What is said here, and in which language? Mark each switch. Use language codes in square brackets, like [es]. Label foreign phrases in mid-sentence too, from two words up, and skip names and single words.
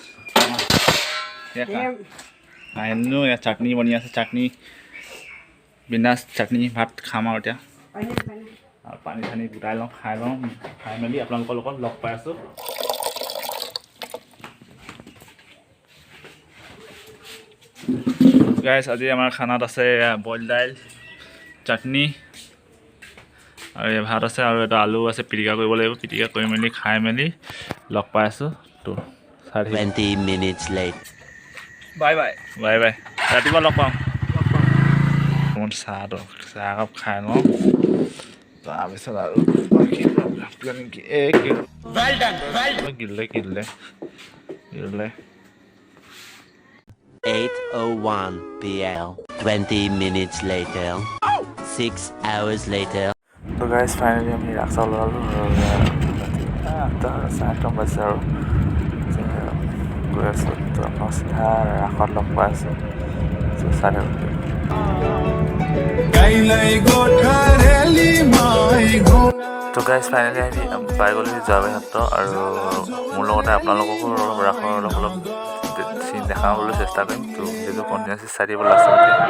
[as] এনেও ইয়াত চাটনি বনি আছে চাটনি বিন্দাছ চাটনি ভাত খাম আৰু এতিয়া আৰু পানী চানী গোটাই লওঁ খাই মেলি আপোনালোকৰ লগত লগ পাই আছোঁ গাইছ আজি আমাৰ খানাত আছে বইল দাইল চাটনি আৰু এই ভাত আছে আৰু এটা আলু আছে পিটিকা কৰিব লাগিব পিটিকা কৰি মেলি খাই মেলি লগ পাই আছোঁ তো [en] 20 minutes late bye bye [as] ৰাতিপুৱা লগ পাম মোৰ চাহ একাপ খাই লওঁ তাৰপিছত আৰু গিলে 8:01 p.m. [en] 20 minutes later 6 hours later [as] তো গাইজ ফাইনেলি আমি ৰাস্তা ওলালোঁ আৰু 8:08 বাজিছে আৰু গৈ আছোঁ তো আপোনাৰ চিধা ৰাসত লগ পাই আছোঁ চাই তো গাইজ ফাইনেলি আমি পাই গ'লোঁ যোৱাবাৰী সত্ৰ আৰু মোৰ লগতে আপোনালোককো ৰাসৰ অলপ চিন দেখাবলৈ চেষ্টা কৰিম তো যিটো কণ্টিনিউৱাছলি চাই দিব লাষ্টলৈকে